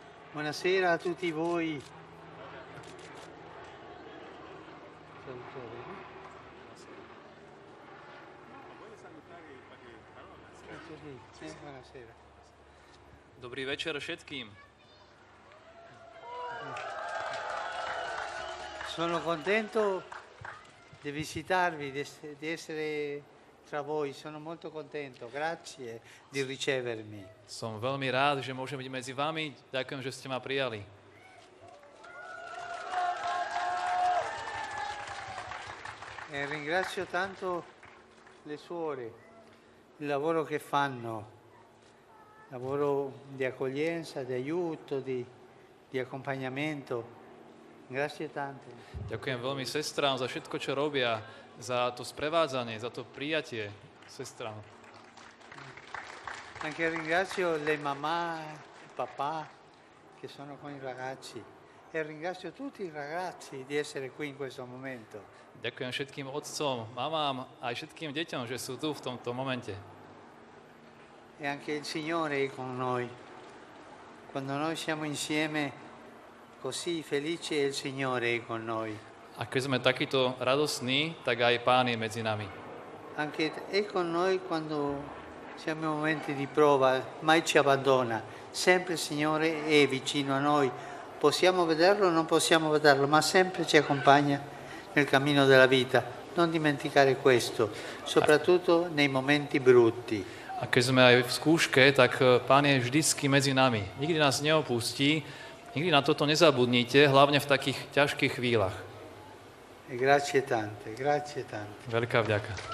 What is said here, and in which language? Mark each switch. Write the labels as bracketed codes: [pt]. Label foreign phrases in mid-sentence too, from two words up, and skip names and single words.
[it] Buonasera a tutti voi. Salutare. Buonasera. [sk] Dobrý večer všetkým. [it] Sono contento di visitarvi, di essere tra voi. Sono molto contento. Grazie di ricevermi. [sk] Som veľmi rád, že môžem byť medzi vami. Ďakujem, že ste ma prijali. [it] E ringrazio tanto le suore, il lavoro che fanno, lavoro di accoglienza, di aiuto, di accompagnamento. Grazie tante. [sk] Ďakujem veľmi sestrám za všetko, čo robia, za to sprevádzanie, za to prijatie sestrám. [it] Anche ringrazio le mamma e papà che sono con i ragazzi e ringrazio tutti i ragazzi di essere qui in questo momento. [sk] Ďakujem všetkým otcom, mamám aj všetkým deťom, že sú tu v tomto momente. [it] E anche il Signore è con noi. Quando noi siamo insieme così felici il Signore è con noi. [sk] A keď sme takýto radosní, tak aj Pán je medzi nami. [it] Anche è con noi quando siamo in momenti di prova, mai ci abbandona. Sempre il Signore è vicino a noi. Possiamo vederlo o non possiamo vederlo, ma sempre ci accompagna nel cammino della vita. Non dimenticare questo, soprattutto nei momenti brutti. [sk] A keď sme aj v skúške, tak Pán je vždycky medzi nami. Nikdy nás neopustí, nikdy na toto nezabudnite, hlavne v takých ťažkých chvíľach. [it] E grazie tante, grazie tante. [sk] Veľká vďaka.